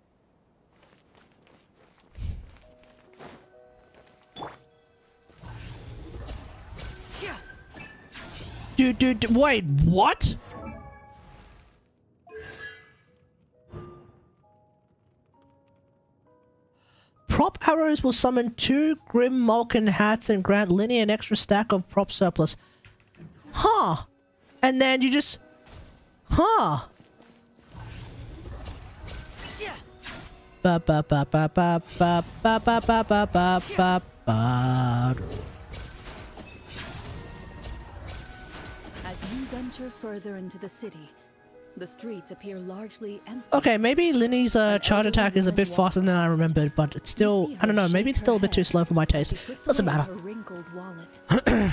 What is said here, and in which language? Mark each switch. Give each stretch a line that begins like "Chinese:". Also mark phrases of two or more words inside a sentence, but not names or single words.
English: Dude, wait, what? Prop arrows will summon 2 Grim Malkin hats and grant Linny an extra stack of prop surplus. Huh. And then you just... Huh. Ba ba ba ba ba ba ba ba ba ba ba ba ba. As you venture further into the city, the streets appear largely empty. Okay, maybe Linny's charge attack is a bit faster than I remembered, but it's still... I don't know, maybe it's still a bit too slow for my taste. She puts Doesn't away matter. her wrinkled wallet.